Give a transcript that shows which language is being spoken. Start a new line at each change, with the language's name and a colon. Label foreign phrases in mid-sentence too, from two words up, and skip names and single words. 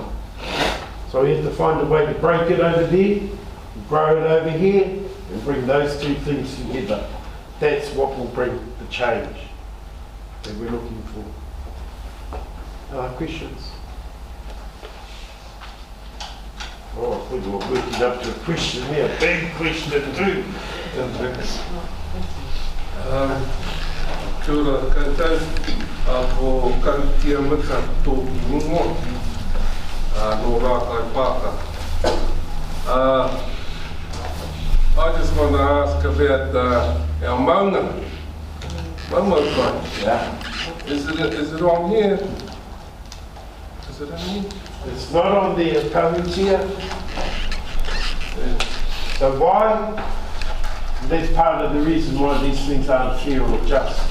English: So we have to find a way to break it over there, grow it over here, and bring those two things together. That's what will bring the change that we're looking for. Questions? Oh, I thought you were working up to a question there, a big question too.
Māori: Kia ora koutou, ko kautia mika tōki mungo, no rākai pāka.
English: I just want to ask about our maunga. Yeah. Is it on here? Is it on here? It's not on the Kautia. So why? That's part of the reason why these things aren't fair or just.